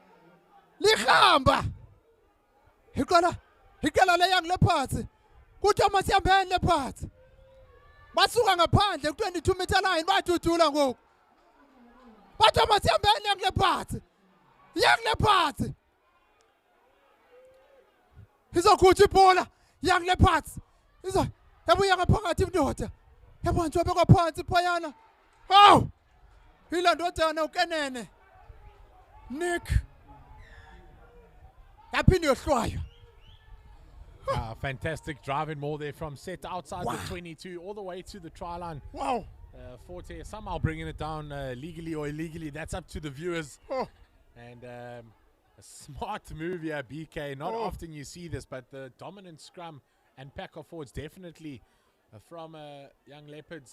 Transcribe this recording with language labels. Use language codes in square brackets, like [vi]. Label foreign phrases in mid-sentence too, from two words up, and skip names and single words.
[xh] Lihamba. Iqala iqela le Young Leopards kuthi amasiyambeni Leopards basuka ngaphandle ku-22 [en] meter line [xh] badudula ngoku bathi amasiyambeni Young Leopards izokhutha ibhola Young Leopards yabuya ngaphakathi indoda yabanjwa bekwa phansi phayana hawu ilandodana ukenene Nick yaphinde yohlwaywa. [en] Fantastic driving more there from set outside the 22 all the way to the try line. Wow. Forte somehow bringing it down legally or illegally. That's up to the viewers. And a smart move here, BK. Not often you see this, but the dominant scrum and pack of forwards definitely from Young Leopards.